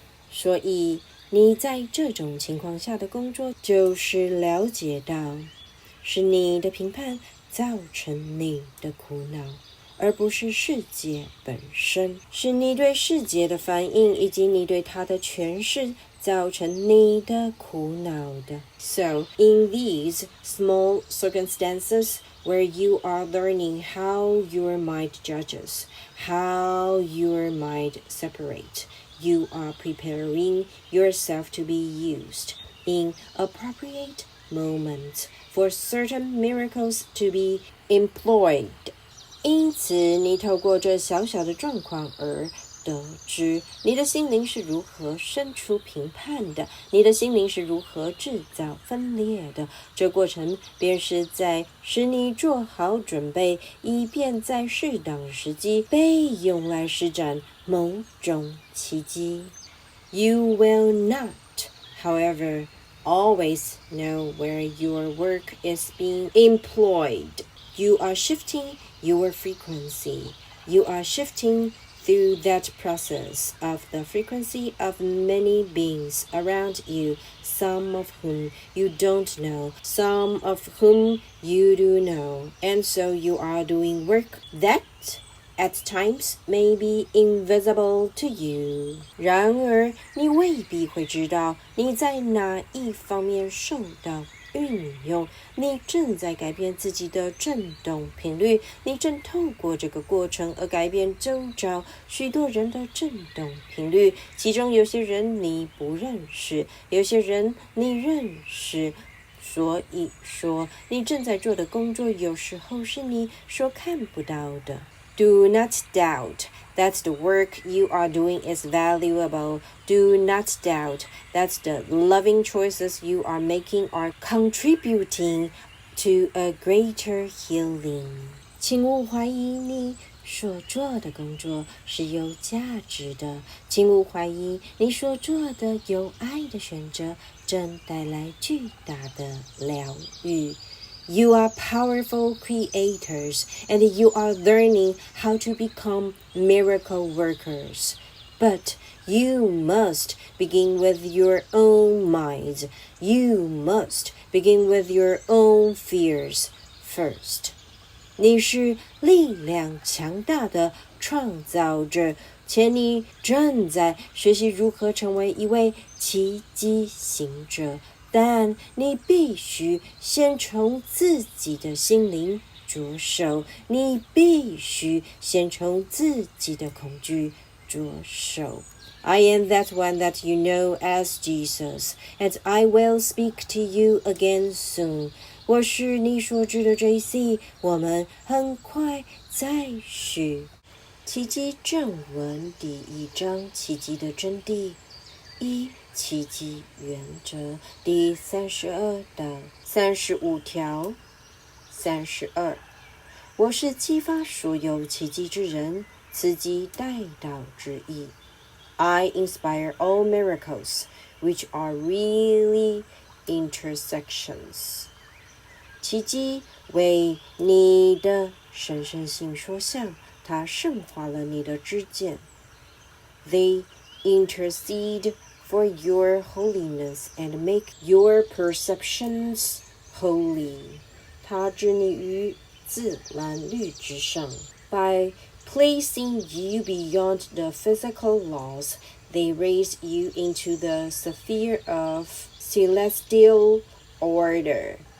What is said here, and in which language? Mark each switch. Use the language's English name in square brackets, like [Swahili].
[Chinese] 所以你在这种情况下的工作就是了解到是你的评判造成你的苦恼，而不是世界本身，是你对世界的反应以及你对它的诠释造成你的苦恼的。 [English] So, in these small circumstances where you are learning how your mind judges, how your mind separates, you are preparing yourself to be used in appropriate moments for certain miracles to be employed. [Chinese] 因此，你透过这小小的状况而得知你的心灵是如何生出评判的，你的心灵是如何制造分裂的。这过程便是在使你做好准备，以便在适当时机被用来施展某种奇迹。 [English] You will not, however, always know where your work is being employed. You are shifting your frequency. You are shifting through that process of the frequency of many beings around you, some of whom you don't know, some of whom you do know, and so you are doing work that at times may be invisible to you. [Chinese] 然而，你未必会知道你在哪一方面受到运用，你正在改变自己的振动频率，你正透过这个过程而改变周遭许多人的振动频率，其中有些人你不认识，有些人你认识，所以说你正在做的工作有时候是你所看不到的。 [English] Do not doubt that the work you are doing is valuable. Do not doubt that the loving choices you are making are contributing to a greater healing. [Chinese] 请勿怀疑你所做的工作是有价值的，请勿怀疑你所做的有爱的选择正带来巨大的疗愈。 [English] You are powerful creators, and you are learning how to become miracle workers. But you must begin with your own minds. You must begin with your own fears first. [Chinese] 你是力量强大的创造者，且你正在学习如何成为一位奇迹行者。但你必须先从自己的心灵着手，你必须先从自己的恐惧着手。 I am that one that you know as Jesus, and I will speak to you again soon. 我是你所知的 JC， 我们很快再续。奇迹正文第1章，奇迹的真谛1。奇迹原则第32到35条。 32，我是激发所有奇迹之人，此即带导之意。 [English] I inspire all miracles, which are really intercessions. [Chinese] 奇迹为你的神圣性说项，它圣化了你的知见。 [English] They intercede for your holiness and make your perceptions holy. [Chinese] 它置你于自然律之上。 [English] By placing you beyond the physical laws, they raise you into the sphere of celestial order.